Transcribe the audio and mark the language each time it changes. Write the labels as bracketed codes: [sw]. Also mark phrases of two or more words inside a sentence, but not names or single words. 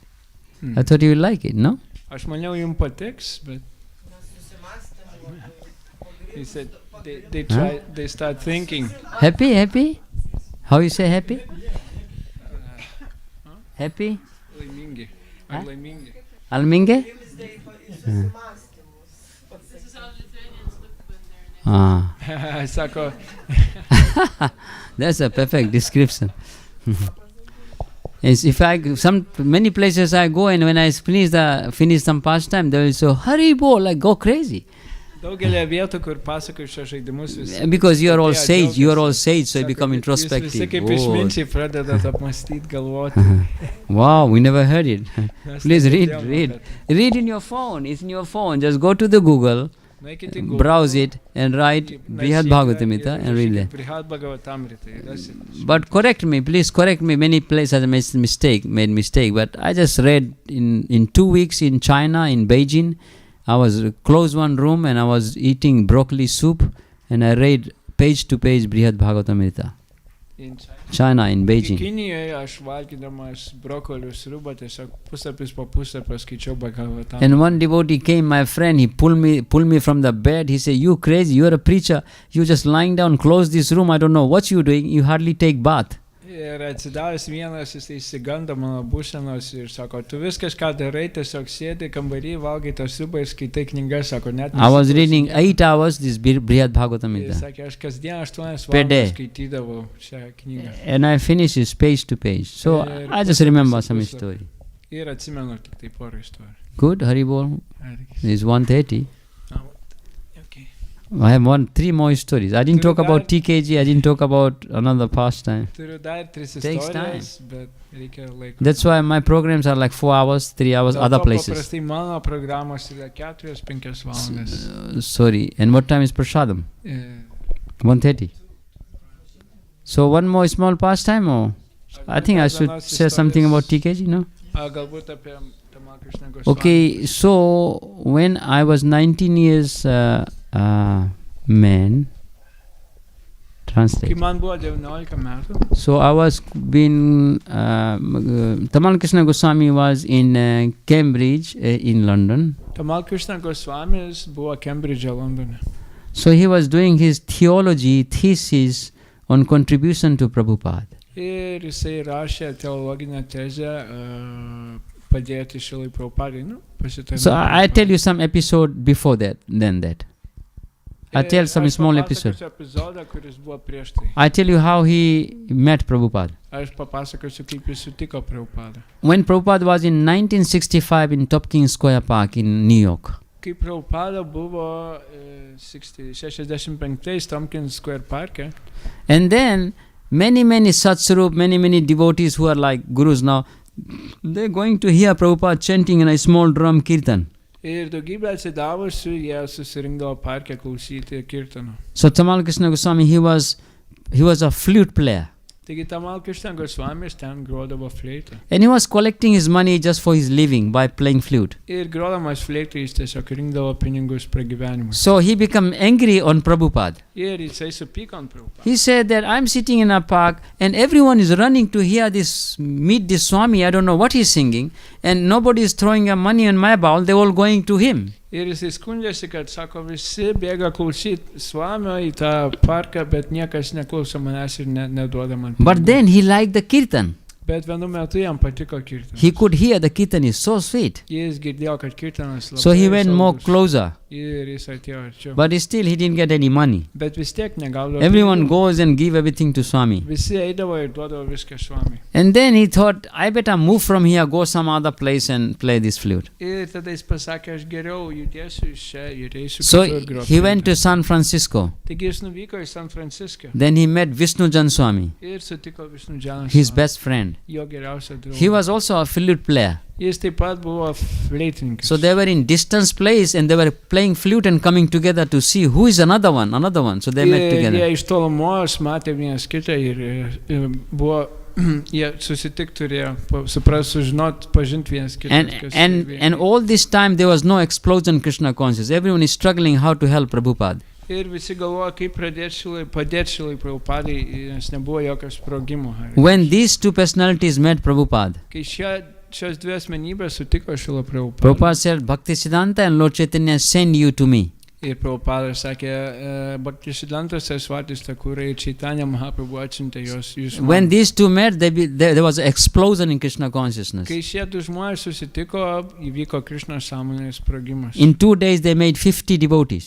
[en] I thought you would like it, no? He said they start thinking. Happy, happy? How you say happy? Happy? [lt] Laimingi. Huh? Laimingi. Alminge? Ah. Sako, [en] That's a perfect description. Yes, if many places I go and when I finish some pastime, they will say, [bn] "Hari bol," [en] like go crazy. [lt] daugelį vietų, kur pasakoju šios žaidimus visi. [en] Because you are all sage, so you become introspective. [lt] Visi kaip išminčiai pradedat apmastyti, galvoti. [en] Wow, we never heard it. Please read. Read in your phone. It's in your phone. Just go to the Google, browse it, and write Brihad Bhagavatamrita and read it. But correct me, please correct me. Many places I made mistake, but I just read in 2 weeks in China, in Beijing. I was closed one room and I was eating broccoli soup and I read page to page Brihad Bhagavatamrita. In China, in Beijing. [lt] Kinijoje aš valgydamas brokolių sriubą tiesiog pusapis po pusapio skaičiau Bhagavatam. [en] And one devotee came, my friend, he pulled me from the bed. He said, "You crazy, you are a preacher. You just lying down, close this room. I don't know what you doing. You hardly take bath." [lt] Ir atsidavęs vienas, jis įsigando mano būsenos ir sako, tu viskas ką darai, tiesiog sėdi kambarį, valgai tą sriubą ir skaitai knygas, sako, net [en] I was reading 8 hours this Brihad Bhagavatamrita. [lt] Jis sakė, aš kasdien 8 valandas skaitydavau šią knygą. [en] And I finished it page to page. So I just remember some story. [lt] Ir atsimenu tik tai porą istorijų. [en] Good, Haribol. It's 1:30. Okay. I have 3 more stories. I didn't talk about TKG. I didn't talk about another pastime. [lt] Turiu dar 3 [en] Takes [lt] istorijas, bet reikia laiko. [en] That's why my programs are like 4 hours, 3 hours, other places. [lt] Paprastai mano programos yra 4-5 valandas. [en] Sorry. And what time is Prasadam? 1:30. So one more small pastime, or I think I should say something about TKG, no? [lt] Galbūt apie Tamal Krishna Goswami. [en] Okay, so when I was 19 years man, translate. [lt] Kai man buvo 19 metų. [en] So I was Tamal Krishna Goswami was in Cambridge in London. [lt] Tamal Krishna Goswamis buvo Cambridge'e, Londone. [en] So he was doing his theology thesis on contribution to Prabhupada. [lt] Ir jisai rašė teologinę tezę padėti Šilai Prabhupadai, pasitarnauti. [en] So I tell you some episode before that, then that. I tell some small episode. [lt] Epizodą, kuris buvo prieš tai. [en] I tell you how he met Prabhupada. [lt] Aš papasakosiu, kaip jis sutiko Prabhupadą. [en] When Prabhupada was in 1965 in Tompkins Square Park in New York. [lt] Kai Prabhupada buvo 65 Tompkins Square Parke. [en] And then many Satsarup, many devotees who are like gurus now, they're going to hear Prabhupada chanting in a small drum kirtan. [lt] Ir daugybė atsidavusių, jie susirinkdavo parke klausyti kirtano. [en] So Tamal Krishna Goswami, he was a flute player. [lt] Taigi Tamal Krishna Goswamis ten grodavo fleitą. [en] And he was collecting his money just for his living by playing flute. [lt] Ir grodamas fleitą jis tiesiog rinkdavo pinigus pragyvenimui. [en] So he became angry on Prabhupada. [lt] Ir jisai supyko ant Prabhupada. [en] He said that I'm sitting in a park and everyone is running to meet this Swami, I don't know what he's singing, and nobody is throwing money on my bowl, they're all going to him. [lt] Ir jisai skundžiasi, kad sako, visi bėga klausyti Swamio į tą parką, bet niekas neklauso manęs ir neduoda man. [en] But then he liked the kirtan. [lt] Bet vienu metu jam patiko kirtanas. [en] He could hear the kirtan is so sweet. [lt] Jis girdėjo, kad kirtanas labai. [en] So he went more closer. [lt] Ir jis atėjo arčiau. [en] But still he didn't get any money. [lt] Bet vis tiek negaudavo. [en] Everyone goes and give everything to Swami. [lt] Visi eidavo ir duodavo viską Swami. [en] And then he thought, I better move from here, go some other place and play this flute. [lt] Ir tada jis pasakė, aš geriau judėsiu iš čia ir eisiu [en] So [lt] kitur groti. [en] he went to San Francisco. [lt] Taigi jis nuvyko į San Francisco. [en] Then he met Vishnujan Swami, [lt] Ir sutiko Vishnujaną [en] his [lt] Swami. [en] best friend. [lt] Jo geriausią draugą. [en] He was also a flute player. [lt] Jis taip pat buvo fleitininkas. [en] So they were in distance place and they were playing flute and coming together to see who is another one. So they met together. [lt] Jie iš tolumos matė vienas kitą ir buvo, jie susitik turėjo, supras, sužinot, pažint vienas kitą. [en] And all this time there was no explosion Krishna consciousness. Everyone is struggling how to help Prabhupada. [lt] Ir visi galvoja, kaip padėti Šilai Prabhupadai, nes nebuvo jokio sprogimo. [en] When these two personalities met Prabhupada, [lt] Kai šios dvi asmenybės sutiko Šilą Prabhupadą. [en] Prabhupada said, Bhakti Siddhanta and Lord Chaitanya send you to me. [lt] Ir Prabhupada sakė, Bhaktisiddhanta Saraswati Thakur ir Chaitanya Mahaprabhu atsiuntė jos jūsų. [en] When these two met, there was an explosion in Krishna consciousness. [lt] Kai šie du žmonės susitiko, įvyko Krishna sąmonės sprogimas. [en] In 2 days, they made 50 devotees.